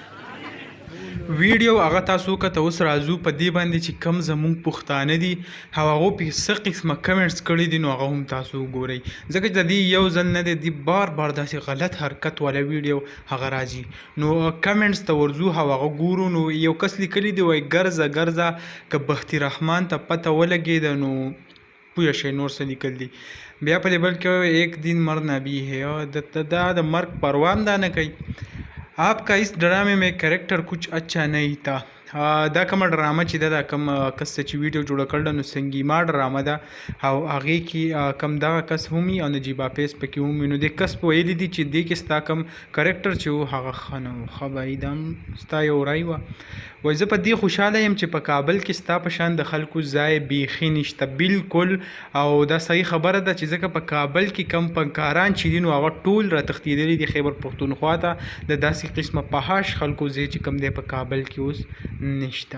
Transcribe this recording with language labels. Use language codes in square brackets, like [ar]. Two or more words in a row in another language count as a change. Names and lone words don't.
[ps] ویډیو هغه تاسو کته اوس راځو په دې باندې چې کم زمونږ پښتانه دي هغه په څه قسمه کمنټس کړي دي نو هغه هم تاسو وګورئ، ځکه چې د دې یو ځل نه دی بار بار داسې غلط حرکت والا ویډیو هغه راځي. نو کمنټس ته ورځو هغه ګورو. نو یو کس لیکلی دی وایي ګرځه ګرځه که بختي رحمان ته پته ولګېده نو پوه شئ نور څه لیکل دي. بیا په لیبل کې [ur] ایک دن مرنا بھی ہے [ps] دا د مرګ پروا هم دا نه کوي. [ur] آپ کا اس ड्रामे में کریکٹر کچھ اچھا نہیں تھا. [ps] دا کومه ډرامه چې دا کوم کس چې ویډیو جوړ کړل نو سنگیما ډرامه ده او هغې کې کم دغه کس هم وي او نجیب حافظ پکې هم وي. نو دې کس په ویلي دي چې دې کې ستا کوم کریکټر چې و هغه ښه نه و. ښه بهی دا هم ستا یو رای وه. وایي زه په دې خوشحاله یم چې په کابل کې ستا په شان د خلکو ځای بیخي نشته بالکل، او دا صحیح خبره ده چې ځکه په کابل کې کم فنکاران چې دي نو هغه ټول را تښتېدلي دي خیبر پښتونخوا ته د داسې قسمه فحاش خلکو ځای چې کم دی په کابل کې اوس نشته.